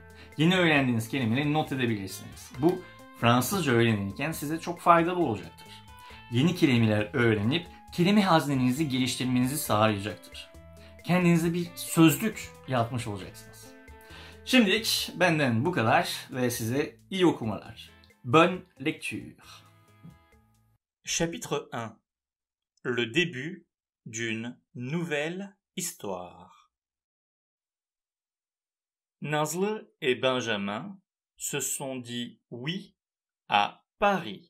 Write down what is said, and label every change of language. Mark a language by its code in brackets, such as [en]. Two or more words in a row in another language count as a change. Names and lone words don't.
[tr] Yeni öğrendiğiniz kelimeleri not edebilirsiniz. Bu Fransızca öğrenirken size çok faydalı olacaktır. Yeni kelimeler öğrenip kelime hazinenizi geliştirmenizi sağlayacaktır. Kendinize bir sözlük yapmış olacaksınız. Şimdilik benden bu kadar ve size iyi okumalar. [fr] Bonne lecture. Chapitre 1. Le début d'une nouvelle histoire. Nazlı et Benjamin se sont dit oui à Paris.